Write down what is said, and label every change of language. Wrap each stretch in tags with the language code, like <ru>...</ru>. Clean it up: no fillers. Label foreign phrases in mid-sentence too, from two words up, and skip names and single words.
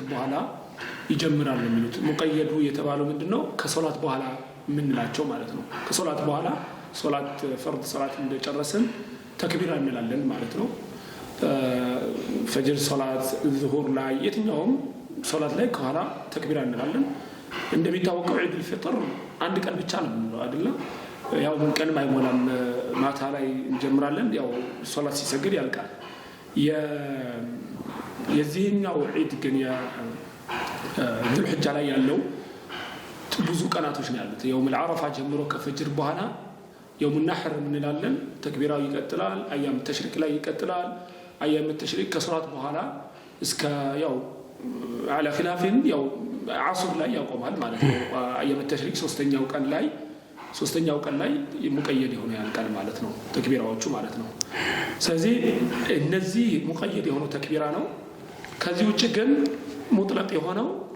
<am>በኋላ ይጀምራል የሚሉት ሙቀየዱ የተባለው ምንድነው ከሶላት በኋላ ምንላቸው ማለት ነው ከሶላት በኋላ ሶላት ፈርድ ሶላት እንደጨረስን ተክቢራ እንላለን ማለት ነው ፈጅር ሶላት ዙሁር ላይ የትኛውም ሶላት ላይ ከኋላ ተክቢራ እንላለን እንደሚታወቀው</am> <ar>عيد الفطر</ar> <am>አንድ ቀን ብቻ ነው አይደል ያው ምን ቀን ማይሞላም ማታ ላይ እንጀምራለን ያው ሶላት ሲሰግድ ያልቃል የዚህኛው ዒድ ግን</am> <ar>ذو الحجة</ar> <am>ላይ ያለው ብዙ ቀናቶች ነው ያሉት</am> <ar>يوم العرفة</ar> <am>ጀምሮ ከፈጅር በኋላ</am> <ar>يوم النحر</ar> <am>እንላለን ተክቢራው ይቀጥላል</am> <ar>أيام تشريق</ar> <am>ላይ ይቀጥላል</am> <ar>أيام تشريق</ar> <am>ከሶላት በኋላ እስከ ያው</am> <ar>على خلاف</ar> <am>ያው ዓሱር ላይ ያቆማል ማለት ነው።</am> <ar>أيام تشريق</ar> <am>ሶስተኛው ቀን ላይ ሙቀየድ የሆነ ያልቃል ማለት ነው ተክቢራዎቹ ማለት ነው። ስለዚህ እነዚህ ሙቀየድ የሆነው ተክቢራ ነው። ከዚህ ውጭ ግን ሙጥለቅ የሆነው</am>